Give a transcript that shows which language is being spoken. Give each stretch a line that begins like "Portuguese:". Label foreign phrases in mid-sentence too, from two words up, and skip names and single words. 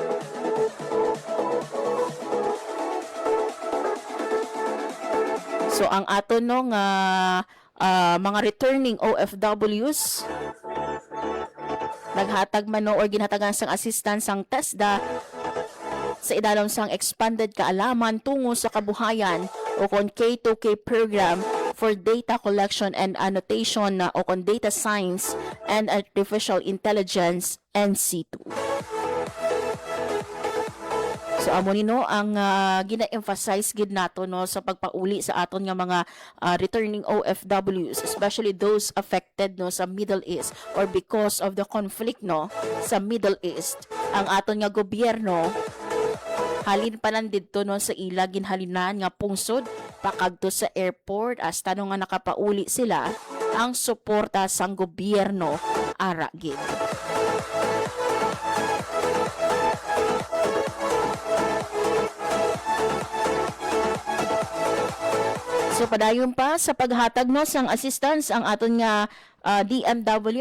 Hiligaynon: So ang aton no nga mga
English: returning OFWs
Hiligaynon: naghatag man no or ginhatagan sang assistance sang TESDA sa idalom sang expanded kaalaman tungo sa kabuhayan o kon K2K program
English: for data collection and annotation
Hiligaynon: na o kon
English: data science and artificial intelligence NC2.
Hiligaynon: So amo ni no ang gina-emphasize gid nato no sa pagpauli sa aton nga mga
English: returning OFWs, especially those affected
Hiligaynon: no sa Middle East or
English: because of the conflict
Hiligaynon: no sa Middle East. Ang aton nga gobyerno halin pa lang dito no sa ila ginhalinan nga pungsod pakadto sa airport hasta no nga nakapauli sila ang suporta sang gobyerno ara gid. So padayon pa sa paghatag no sang assistance ang aton nga DMW.